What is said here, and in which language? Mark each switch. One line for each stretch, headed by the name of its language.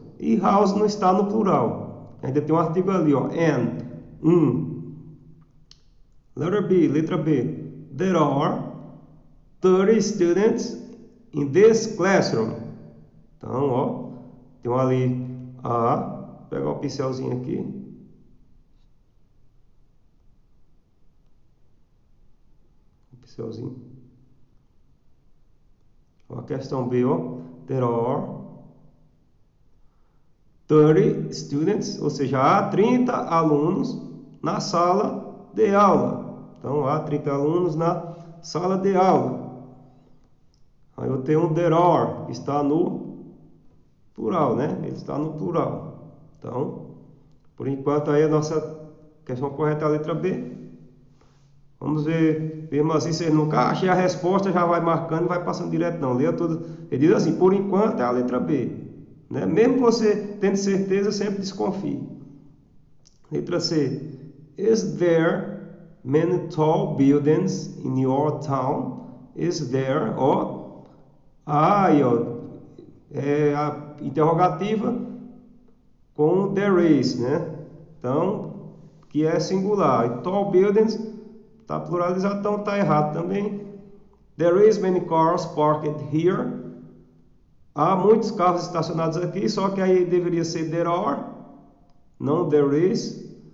Portuguese: E house não está no plural. Ainda tem um artigo ali, ó, and, Letra B.
English: There are 30 students in this classroom.
Portuguese: Então, ó, tem um ali A. Vou pegar o pincelzinho aqui. Pincelzinho. A questão B, ó.
English: There are 30 students,
Portuguese: ou seja, há 30 alunos na sala de aula. Então, há 30 alunos na sala de aula. Aí eu tenho um there are, que está no plural, né? Ele está no plural. Então, por enquanto aí a nossa questão correta é a letra B. Vamos ver, mesmo assim, você nunca achei a resposta, já vai marcando e vai passando direto, não. Leia tudo. Ele diz assim, por enquanto é a letra B. Né? Mesmo você tendo certeza, sempre desconfie. Letra C.
English: Is there many tall buildings in your town? Is there?
Portuguese: Ó, aí, ó, é a interrogativa com there is, né? Então, que é singular. E tall buildings está pluralizado, então está errado também.
English: There is many cars parked here.
Portuguese: Há muitos carros estacionados aqui, só que aí deveria ser there are, não there is.